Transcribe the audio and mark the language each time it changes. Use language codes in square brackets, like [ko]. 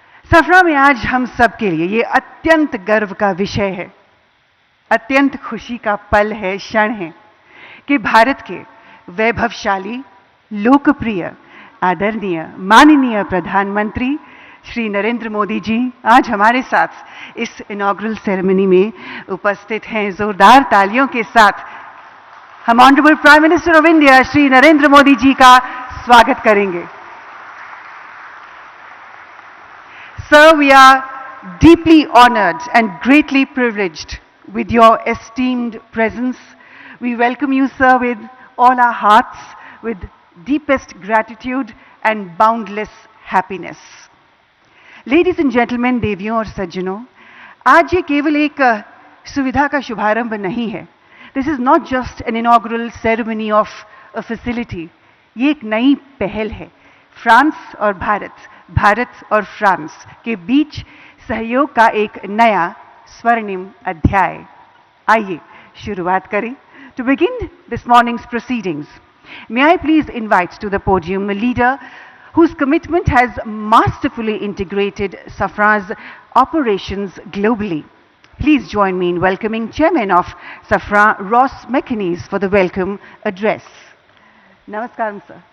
[hi] सफरा में आज हम सब के लिए ये अत्यंत गर्व का विषय है, अत्यंत खुशी का पल है, क्षण है कि भारत के वैभवशाली, लोकप्रिय, आदरणीय, माननीय प्रधानमंत्री श्री नरेंद्र मोदी जी आज हमारे साथ इस इनॉग्रल सेरेमनी में उपस्थित हैं. जोरदार तालियों के साथ हम [en] honourable prime minister of India [hi] Shri Narendra Modi ji का स्वागत करेंगे. [en] Sir, we are deeply honored and greatly privileged with your esteemed presence. We welcome you, sir, with all our hearts, with deepest gratitude and boundless happiness. Ladies and gentlemen, [hi] देवियों और सज्जनों, आज ये केवल एक सुविधा का शुभारंभ नहीं है. [en] This is not just an inaugural ceremony of a facility. [hi] ये एक नई पहल है. फ्रांस और भारत, भारत और फ्रांस के बीच सहयोग का एक नया स्वर्णिम अध्याय. आइए शुरुआत करें. [en] To begin this morning's proceedings, may I please invite to the podium a leader whose commitment has masterfully integrated Safra's operations globally. Please join me in welcoming Chairman of Safra, Ross McInnes, for the welcome address. Namaskaram, sir.